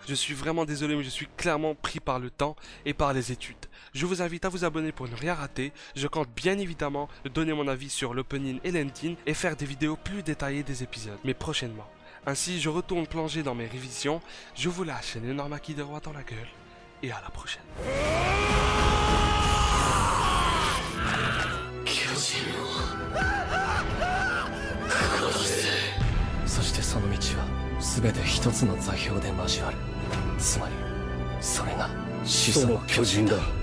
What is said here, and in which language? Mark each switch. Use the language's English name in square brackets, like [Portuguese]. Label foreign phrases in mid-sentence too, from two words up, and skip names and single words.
[French] Je suis vraiment désolé, mais je suis clairement pris par le temps et par les études. Je vous invite à vous abonner pour ne rien rater. Je compte bien évidemment donner mon avis sur l'opening et l'ending et faire des vidéos plus détaillées des épisodes, mais prochainement. Ainsi, je retourne plonger dans mes révisions. Je vous lâche un énorme acquis de roi dans la gueule. Et à la prochaine. [Japanese] そしてその道は全て一つの座標で交わる。つまりそれが始祖の巨人だ。